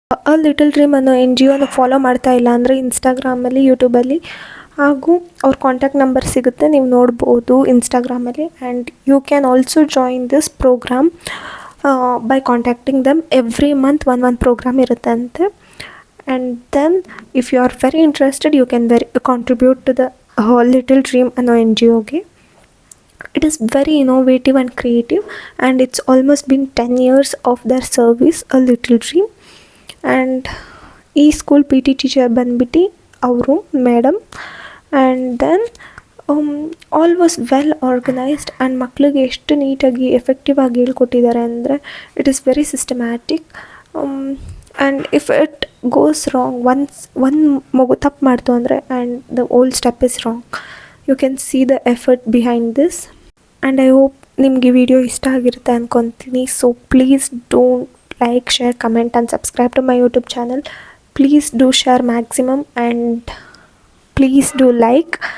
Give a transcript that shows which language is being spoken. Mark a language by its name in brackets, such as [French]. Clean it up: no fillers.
[Kannada] A little dream ಅನ್ನೋ NGOನ follow ಮಾಡ್ತಾ ಇಲ್ಲ ಅಂದರೆ ಇನ್ಸ್ಟಾಗ್ರಾಮಲ್ಲಿ, ಯೂಟ್ಯೂಬಲ್ಲಿ, ಹಾಗೂ ಅವ್ರ ಕಾಂಟ್ಯಾಕ್ಟ್ ನಂಬರ್ ಸಿಗುತ್ತೆ, ನೀವು ನೋಡ್ಬೋದು ಇನ್ಸ್ಟಾಗ್ರಾಮಲ್ಲಿ. [English] And you can also join this program by contacting them. Every month [Kannada] ಒಂದು ಪ್ರೋಗ್ರಾಮ್ ಇರುತ್ತೆ ಅಂತೆ. [English] And then if you are very interested you can contribute to the little dream ಅನ್ನೋ NGOಗೆ. It is very innovative and creative, and it's almost been 10 years of their service, A Little Dream. [Kannada] And ಈ school PT teacher ಬಂದ್ಬಿಟ್ಟು ಅವರು madam. [English] and then all was well organised, and [Kannada] ಮಕ್ಕಳಿಗೆ ಎಷ್ಟು ನೀಟಾಗಿ effective ಆಗಿ ಹೇಳ್ಕೊಟ್ಟಿದ್ದಾರೆ ಅಂದರೆ [English] It is very systematic. And if it goes wrong, [Kannada] ಒಂದು ಮಗು ತಪ್ಪು ಮಾಡ್ತು ಅಂದರೆ [English] And the old step is wrong, you can see the effort behind this. And I hope [Kannada] ನಿಮಗೆ ವಿಡಿಯೋ ಇಷ್ಟ ಆಗಿರುತ್ತೆ ಅಂದ್ಕೊತೀನಿ. [English] So please don't like, share, comment and subscribe to my YouTube channel. Please do share maximum, and please do like.